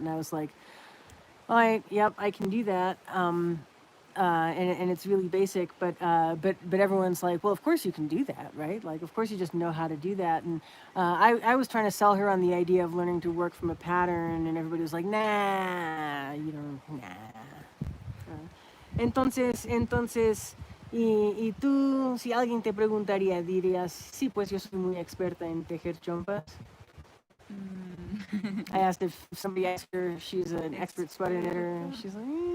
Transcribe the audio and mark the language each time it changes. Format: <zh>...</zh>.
<en>And I was like, all right, yep, I can do that. And it's really basic, but everyone's like, well, of course you can do that, right? Like, of course you just know how to do that. And I was trying to sell her on the idea of learning to work from a pattern, and everybody was like, nah, you don't, nah.</en> <es>Entonces, y tú, si alguien te preguntaría, dirías, sí, pues yo soy muy experta en tejer chompas.</es> <en>I asked if somebody asked her if she's an expert sweater knitter, and she's like,</en>